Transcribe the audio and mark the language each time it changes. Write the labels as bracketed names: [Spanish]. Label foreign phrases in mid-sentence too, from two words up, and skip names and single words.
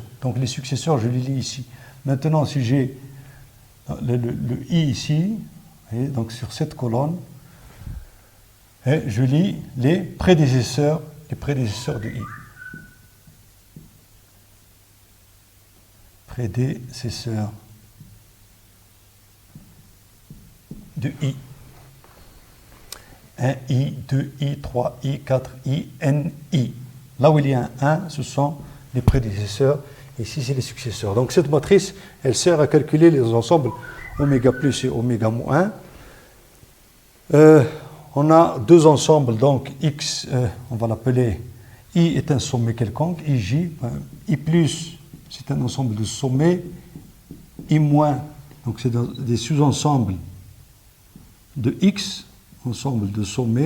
[French] Donc les successeurs, je les lis ici. Maintenant, si j'ai le I ici, donc sur cette colonne, je lis les prédécesseurs de I. Prédécesseurs de I. 1I, 2I, 3I, 4I, NI. Là où il y a un 1, ce sont les prédécesseurs, et ici c'est les successeurs. Donc cette matrice, elle sert à calculer les ensembles oméga plus et oméga moins. On a deux ensembles, donc X, on va l'appeler I est un sommet quelconque, IJ, I plus, c'est un ensemble de sommets, I moins, donc c'est des sous-ensembles de X, ensemble de sommets.